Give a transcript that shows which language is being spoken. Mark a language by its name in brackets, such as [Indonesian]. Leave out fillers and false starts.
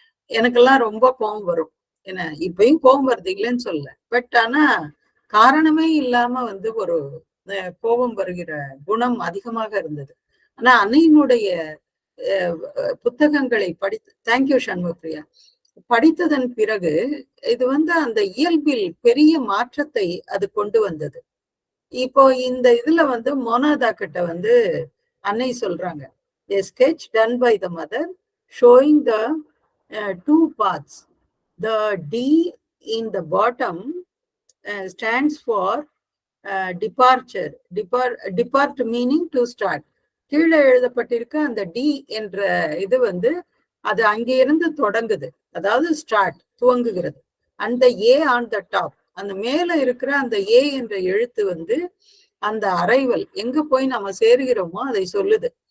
[Tamil] எனக்கெல்லாம் ரொம்ப கோபம் வரும். என்ன இப்பயும் கோபம் வருது இல்லைன்னு சொல்ல, பட் ஆனா காரணமே இல்லாம வந்து ஒரு கோபம் வருகிற குணம் அதிகமாக இருந்தது. ஆனா அன்னையினுடைய புத்தகங்களை படித்து, தேங்க்யூ சண்முகப்பிரியா, படித்ததன் பிறகு இது வந்து அந்த இயல்பில் பெரிய மாற்றத்தை அது கொண்டு வந்தது. இப்போ இந்த இதுல வந்து மோனாதா கிட்ட வந்து அன்னை சொல்றாங்க, [English] a sketch done by the mother showing the two paths. The D in the bottom stands for departure. Depart meaning to start. [Tamil] கீழே எழுதப்பட்டிருக்க அந்த டி என்ற இது வந்து அது அங்கிருந்து தொடங்குது, அதாவது ஸ்டார்ட், துவங்குகிறது. அந்த [English] A on the top, [Tamil] அந்த மேல இருக்கிற அந்த ஏ என்ற எழுத்து வந்து அந்த அரைவல் எங்க போய் நம்ம சேருகிறோமோ அதை சொல்லுது.